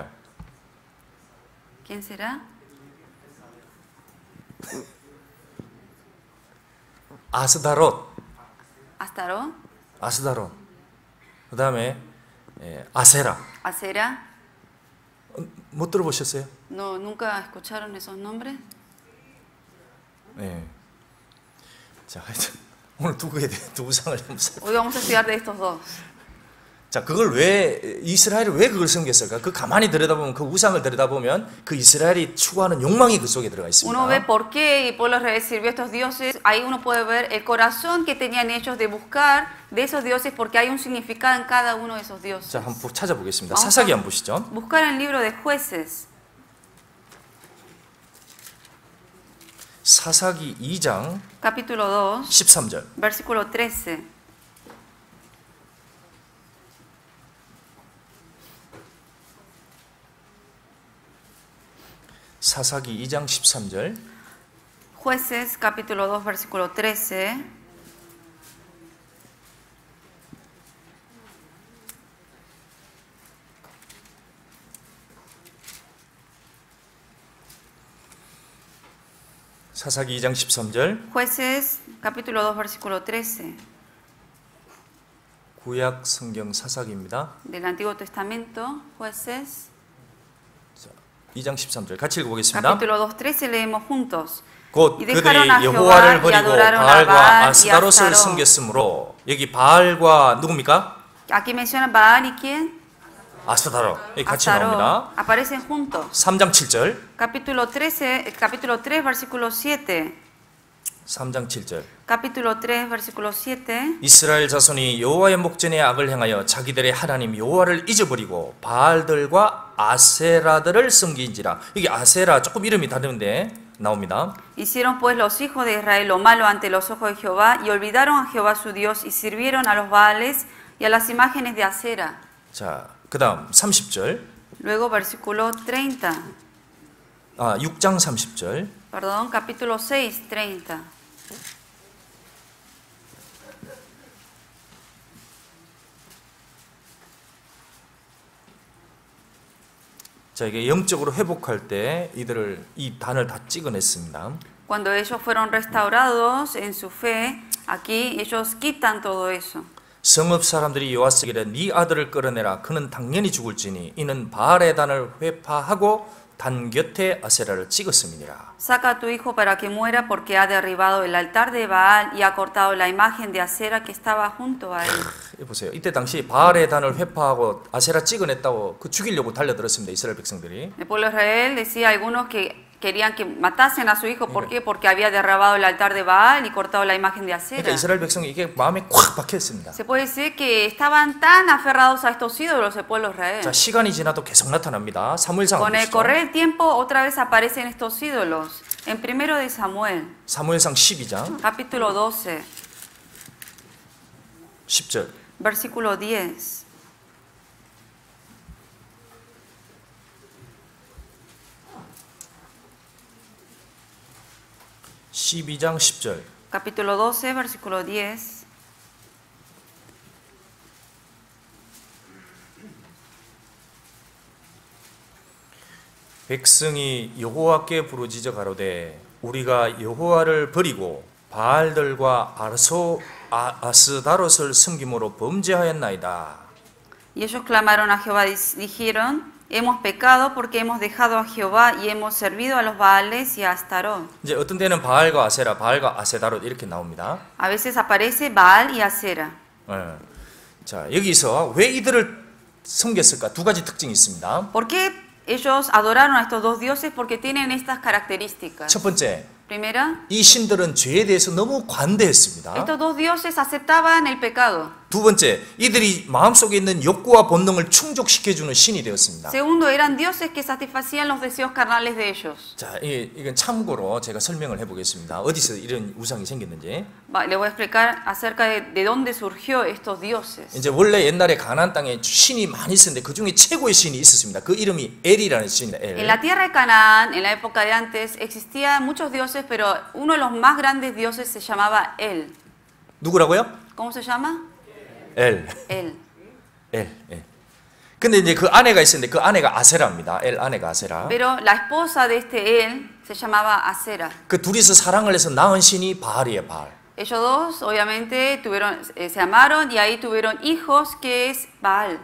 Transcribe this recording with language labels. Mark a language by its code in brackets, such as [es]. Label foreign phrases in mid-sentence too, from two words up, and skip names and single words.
[es] ¿Quién será? 아스다롯. ¿Astarot? [ko] 아스다롯. 그 다음에 아세라. [es] ¿Acera? [ko] 못 들어보셨어요? [es] No, ¿nunca escucharon esos nombres? [ko] 네. 자, 하여튼 오늘 두 우상을 한번 살펴. [es] Hoy vamos a estudiar de estos dos. [ko] 자, 그걸 왜 이스라엘이 왜 그걸 섬겼을까? 그 가만히 들여다보면 그 우상을 들여다보면 그 이스라엘이 추구하는 욕망이 그 속에 들어가 있습니다. [es] Uno ve por qué el pueblo de Israel sirvió a estos dioses. Ahí uno puede ver el corazón que tenían ellos de buscar de esos dioses, porque hay un significado en cada uno de esos dioses. [ko] 자, 한번 찾아보겠습니다. 사사기 한번 보시죠. [es] Buscar en el libro de Jueces. [ko] 사사기 2장 [es] Capítulo 2, [ko] 13절. [es] versículo 13. [ko] 사사기 2장 13절. [es] Jueces, capítulo 2, versículo 13. [ko] 사사기 2장 13절. [es] Jueces, capítulo 2, versículo 13. [ko] 구약 성경 사사기입니다. [es] Del Antiguo Testamento, Jueces, [ko] 2장 13절. 같이 읽어보겠습니다. [es] capítulo 2, 13, leemos juntos. [ko] 곧 [es] Y [ko] 그들이 [es] dejaron a [ko] 여호와를 [es] Jehová y [ko] 버리고 [es] adoraron a [ko] 바알과 [es] Baal y [ko] 아스타롯을 [es] Astarot. [ko] 섬겼으므로 여기 바알과 누굽니까? [es] Aquí menciona Baal y quién? [ko] 아스타롯. 여기 같이 나옵니다. [es] Astarot. Aparecen juntos. [ko] 3장 7절. [es] Capítulo 3, versículo 7. [ko] 3장 7절. [es] Capítulo 3, versículo 7. [ko] 이스라엘 자손이 여호와의 목전에 악을 행하여 자기들의 하나님 여호와를 잊어버리고 바알들과 아세라들을 섬긴지라. 여기 아세라 조금 이름이 다른데 나옵니다. [es] Hicieron pues los hijos de Israel lo malo ante los ojos de Jehová y olvidaron a Jehová su Dios y sirvieron a los Baales y a las imágenes de Asera. [ko] 자, 그다음 30절. [es] Luego versículo 30. [ko] 6장 30절. [es] Perdón, capítulo 6, 30. [ko] 자, 이게 영적으로 회복할 때 이 단을 다 찍어냈습니다. [es] Cuando ellos fueron restaurados en su fe, aquí ellos quitan todo eso. [ko] 성읍 사람들이 요아스에게 네 아들을 끌어내라. 그는 당연히 죽을지니 이는 바알의 단을 회파하고 단 곁에 아세라를 찍었음이니라. [es] Saca a tu hijo para que muera porque ha derribado el altar de Baal y ha cortado la imagen de Asera que estaba junto a él. [ko] 보세요. 이때 당시 바알의 단을 회파하고 아세라 찍어냈다고 그 죽이려고 달려들었습니다. 이스라엘 백성들이. [es] El pueblo de Israel decía a algunos que querían que matasen a su hijo. ¿Por qué? Porque había derrabado el altar de Baal y cortado la imagen de [ko] 그러니까 [es] Acera. [ko] 이스라엘 백성이 이게 마음에 콱 박혔습니다. [es] Se puede decir que estaban tan aferrados a estos ídolos el pueblo de Israel. [ko] 자, 시간이 지나도 계속 나타납니다. 사무엘상 [es] Con el [ko] 보시죠. [es] correr del tiempo otra vez aparecen estos ídolos. En primero de Samuel, [ko] 사무엘상 12장 [es] capítulo 12, [ko] 10절. [es] versículo 10. [ko] (12장) 10절. [es] Capítulo 12, versículo 10. [ko] 백성이 여호와께 부르짖어 가로되 우리가 여호와를 버리고 바알들과 아스다롯을 섬김으로 범죄하였나이다. [es] Y ellos clamaron a Jehová, dijeron, hemos pecado porque hemos dejado a Jehová y hemos servido a los Baales y a Astarot. [ko] 이제 어떤 데는 바알과 아세라, 바알과 아세다롯 이렇게 나옵니다. [es] A veces aparece Baal y Acera. [ko] 예. 자, 여기서 왜 이들을 섬겼을까? 두 가지 특징이 있습니다. [es] ¿Por qué ellos adoraron a estos dos dioses? Porque tienen estas características. [ko] 첫 번째, [es] Primera, [ko] 이 신들은 죄에 대해서 너무 관대했습니다. [es] estos dos dioses aceptaban el pecado. [ko] 두 번째, 이들이 마음속에 있는 욕구와 본능을 충족시켜주는 신이 되었습니다. [es] Segundo, eran dioses que satisfacían los deseos carnales de ellos. [ko] 자, 이건 참고로 제가 설명을 해보겠습니다. 어디서 이런 우상이 생겼는지. [es] Le voy a explicar acerca de dónde surgió estos dioses. [ko] 이제 원래 옛날에 가나안 땅에 신이 많이 있었는데 그 중에 최고의 신이 있었습니다. 그 이름이 엘이라는 신입니다. [es] En 엘. la tierra de Canaán, en la época de antes, existían muchos dioses, pero uno de los más grandes dioses se llamaba El. [ko] 누구라고요? [es] ¿Cómo se llama? 엘. El. [ko] 엘. 예. 근데 이제 그 아내가 있었는데 그 아내가 아세라입니다. 엘 아내가 아세라. [es] Pero la esposa de este El se llamaba Acera. [ko] 그 둘이서 사랑을 해서 낳은 신이 바알이에요, 바알. [es] Ellos dos, obviamente, se amaron y ahí tuvieron hijos, que es Baal.